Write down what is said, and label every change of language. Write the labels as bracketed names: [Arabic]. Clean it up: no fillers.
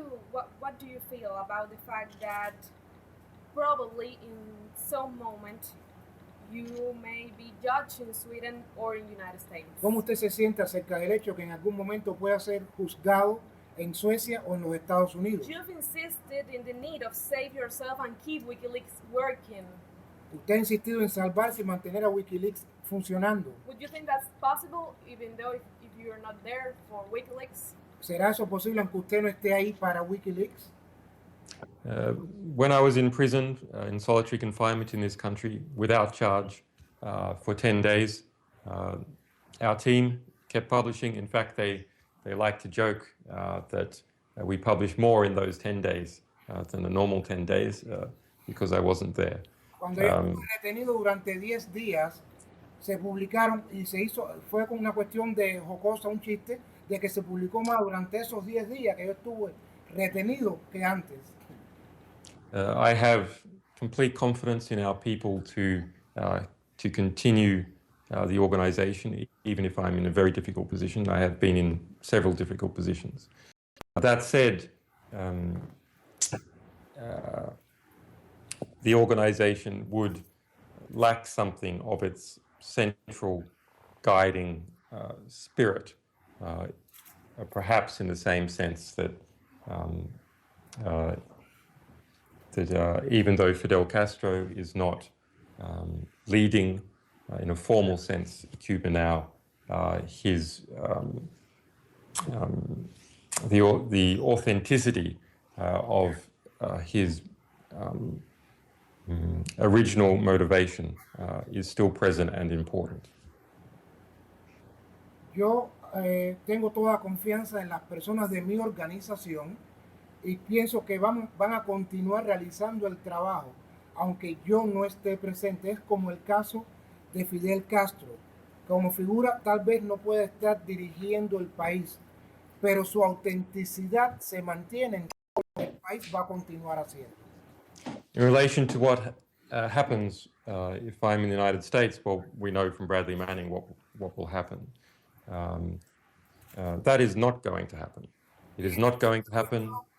[English] What do you feel about the fact that probably in some moment you may be judged in Sweden or in the United States? [Spanish] ¿Cómo usted se siente acerca del hecho que en algún momento pueda ser juzgado en Suecia o en los Estados Unidos? [English] You've insisted in the need of save yourself and keep Wikileaks working. [Spanish] Usted ha insistido en salvarse y mantener a Wikileaks funcionando. [English] Would you think that's possible even though if you're not there for Wikileaks? [Spanish] ¿Será eso posible aunque usted no esté ahí para Wikileaks? [English] When I was in prison, in solitary confinement in this country, without charge, for 10 days, our team kept publishing. In fact, they like to joke that we publish more in those 10 days than the normal 10 days because I wasn't there. [Spanish] Cuando yo estuve retenido durante 10 días, se publicaron y se hizo, fue con una cuestión de jocosa, un chiste, de que se publicó más durante esos 10 días que yo estuve retenido que antes. [English] I have complete confidence in our people to continue the organization, even if I'm in a very difficult position. I have been in several difficult positions. That said, the organization would lack something of its central guiding spirit, perhaps in the same sense that even though Fidel Castro is not leading in a formal sense Cuba now, the authenticity of his original motivation is still present and important. [Spanish] Yo tengo toda confianza en las personas de mi organización y pienso que van a continuar realizando el trabajo, aunque yo no esté presente. Es como el caso de Fidel Castro. Como figura tal vez no puede estar dirigiendo el país, pero su autenticidad se mantiene en todo lo que el país va a continuar haciendo. [English] In relation to what happens if I'm in the United States, well, we know from Bradley Manning what will happen. That is not going to happen. It is not going to happen.